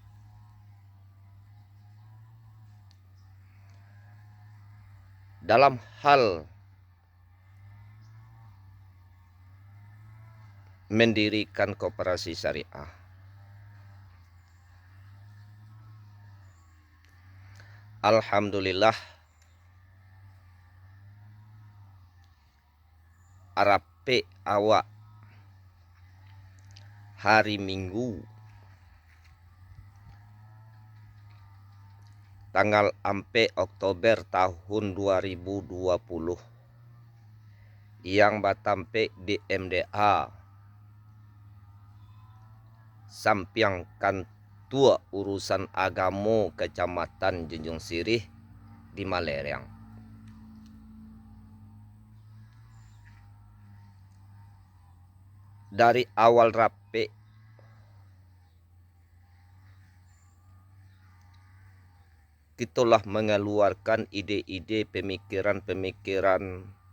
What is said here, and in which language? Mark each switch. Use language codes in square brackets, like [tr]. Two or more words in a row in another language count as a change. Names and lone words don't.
[id] Dalam hal mendirikan koperasi syariah, alhamdulillah [min] arape awak [id] hari Minggu [min] tanggal ampe Oktober tahun 2020 yang batampe di MDA Sampiang Kantua Urusan Agamo Kecamatan Junjung Sirih di Malerang. [id] Dari awal rape kitalah mengeluarkan ide-ide, pemikiran-pemikiran